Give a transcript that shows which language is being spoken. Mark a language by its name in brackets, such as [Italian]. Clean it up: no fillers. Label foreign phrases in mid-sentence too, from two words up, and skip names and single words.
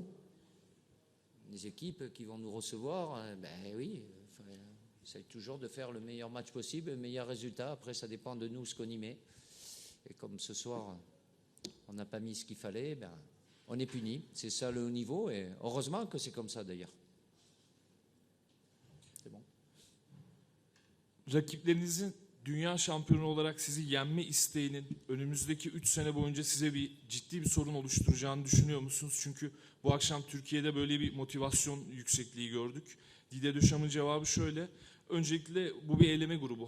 [French] Les équipes qui vont nous recevoir, ben oui, on essaye toujours de faire le meilleur match possible, le meilleur résultat. Après, ça dépend de nous ce qu'on y met. Et comme ce soir, on n'a pas mis ce qu'il fallait, ben, on est puni. C'est ça le haut niveau, et heureusement que c'est comme ça d'ailleurs. C'est bon. [Turkish] Rakiplerinizin dünya şampiyonu olarak sizi yenme isteğinin önümüzdeki 3 sene boyunca size ciddi bir sorun oluşturacağını düşünüyor musunuz? Çünkü bu akşam Türkiye'de böyle bir motivasyon yüksekliği gördük. Didier Deschamps' cevabı şöyle: öncelikle bu bir eleme grubu.